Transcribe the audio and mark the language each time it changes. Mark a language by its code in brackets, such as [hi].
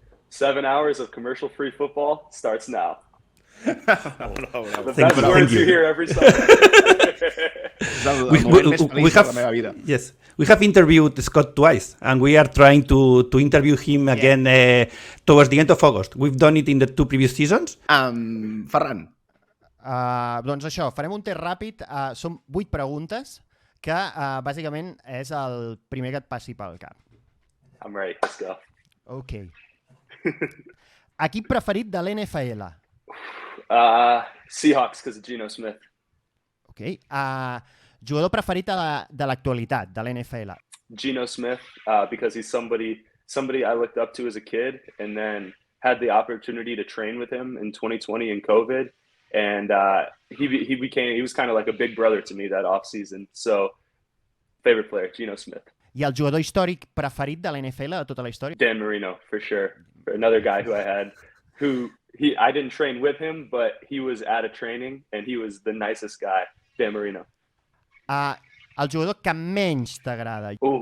[en] 7 hours of commercial-free football starts now. The best words you hear every Sunday. Yes, we have interviewed Scott twice, and we are trying to interview him again towards the end of August. We've done it in the 2 previous seasons. [ca] Ferran. Doncs això, farem un test ràpid. Són 8 preguntes que bàsicament és el primer que et passi pel cap. [en] I'm ready, let's go. [ca] Ok. Equip preferit de l'NFL? [en] Seahawks, because of Geno Smith. Ok. [ca] Jugador preferit de l'actualitat, de l'NFL? [en] Geno Smith, because he's somebody I looked up to as a kid and then had the opportunity to train with him in 2020 in COVID. And he was kind of like a big brother to me that offseason. So, favorite player, Geno Smith. [ca] I el jugador històric preferit de l'NFL de tota la història? [en] Dan Marino, for sure. Another guy who I had, I didn't train with him, but he was at a training and he was the nicest guy, Dan Marino. [ca] El jugador que menys t'agrada?